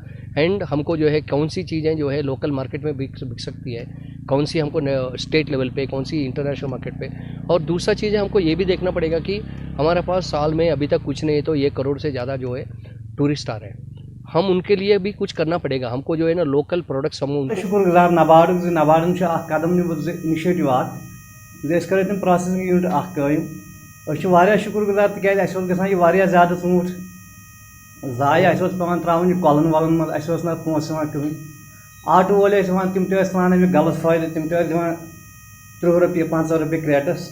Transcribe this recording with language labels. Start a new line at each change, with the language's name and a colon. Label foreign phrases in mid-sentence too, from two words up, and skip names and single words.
Urdu: اینڈ ہم کو جو ہے کون سی چیزیں جو ہے
English: local market
Urdu: میں بک سکتی ہے, کون سی ہم کو
English: state level
Urdu: پہ, کون سی
English: international market
Urdu: پہ. اور دوسرا چیز ہے ہم کو یہ بھی دیکھنا پڑے گا کہ ہمارے پاس سال میں ابھی تک کچھ نہیں تو 1 کروڑ سے زیادہ جو ہے ٹورسٹ آ رہے ہیں, ہم ان کے لیے بھی کچھ کرنا پڑے گا. ہم کو جو ہے نا
English: local products
Urdu: ہم
Kashmiri: شکر گزار نباڈُک زِ نباڈن چھُ اکھ قدم نیُمُت زِ اِنِشیٹِو اکھ زِ أسۍ کَرو تِم
English: processing unit
Kashmiri: اکھ قٲیِم. أسۍ چھِ واریاہ شُکر گُزار تِکیازِ اَسہِ اوس گژھان یہِ واریاہ زیادٕ ژوٗنٛٹھ ضایہِ, اَسہِ اوس پیٚوان ترٛاوُن یہِ کۄلن وۄلن منٛز, اَسہِ اوس نہٕ پونٛسہٕ یِوان کٕہٕنۍ. آٹوٗ وٲلۍ ٲسۍ یِوان تِم تہِ ٲسۍ تُلان اَمیُک غلط فٲیدٕ, تِم تہِ ٲسۍ دِوان 30 رۄپیہِ 50 رۄپیہِ کریٹس.